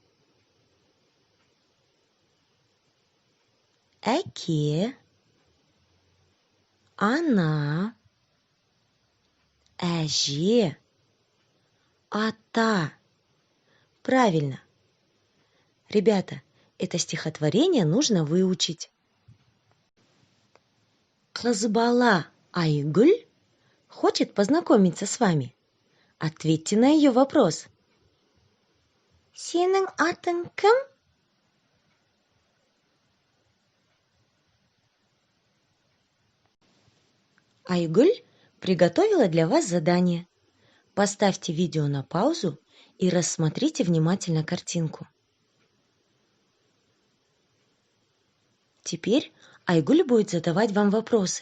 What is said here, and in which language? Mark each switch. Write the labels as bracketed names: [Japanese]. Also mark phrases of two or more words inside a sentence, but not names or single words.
[Kazakh] Әке, она, Әже, Ата. [Russian] Правильно. Ребята, это стихотворение нужно выучить. [Kazakh] Қыз бала [Russian] Айгүл хочет познакомиться с вами. Ответьте на ее вопрос. [Kazakh] Сенің атың кім? [Russian] Айгуль приготовила для вас задание. Поставьте видео на паузу и рассмотрите внимательно картинку. Теперь Айгуль будет задавать вам вопросы.